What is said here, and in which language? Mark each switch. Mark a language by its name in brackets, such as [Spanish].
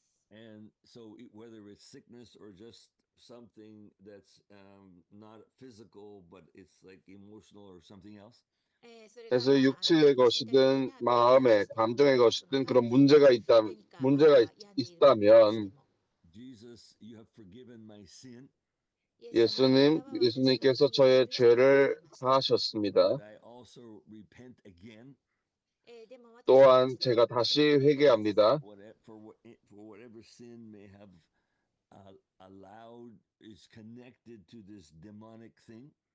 [English] And so whether it's sickness or just something that's not physical, but it's like emotional or something else. [Korean] 그래서 육체의 것이든 마음의 감정의 것이든 그런 문제가 있다면 [English] Jesus, you have forgiven my sin. [Korean] 예수님께서 저의 죄를 사하셨습니다. [English] But I also repent again. [Korean] 또한 제가 다시 회개합니다. [English] For whatever sin may have allowed is connected to this demonic thing.